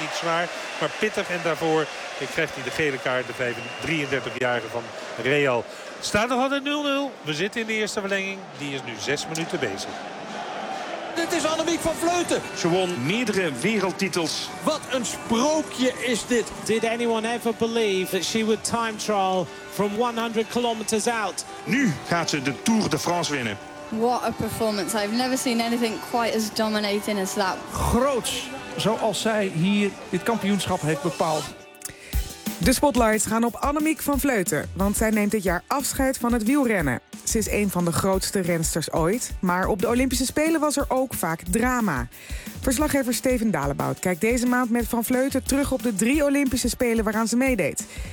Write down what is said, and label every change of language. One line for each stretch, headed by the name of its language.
Dutch: Niet zwaar, maar pittig. En daarvoor krijgt hij de gele kaart, de 33-jarige van Real. Staat nog altijd 0-0. We zitten in de eerste verlenging. Die is nu 6 minuten bezig. Dit is Annemiek van Vleuten. Ze won meerdere wereldtitels. Wat een sprookje is dit.
English: Did anyone ever believe that she would time trial from 100 kilometers out?
Dutch: Nu gaat ze de Tour de France winnen.
English: What a performance. I've never seen anything quite as dominating as that.
Dutch: Groots, zoals zij hier dit kampioenschap heeft bepaald. De spotlights gaan op Annemiek van Vleuten, want zij neemt dit jaar afscheid van het wielrennen. Ze is een van de grootste rensters ooit, maar op de Olympische Spelen was er ook vaak drama. Verslaggever Steven Dalebout kijkt deze maand met Van Vleuten terug op de 3 Olympische Spelen waaraan ze meedeed.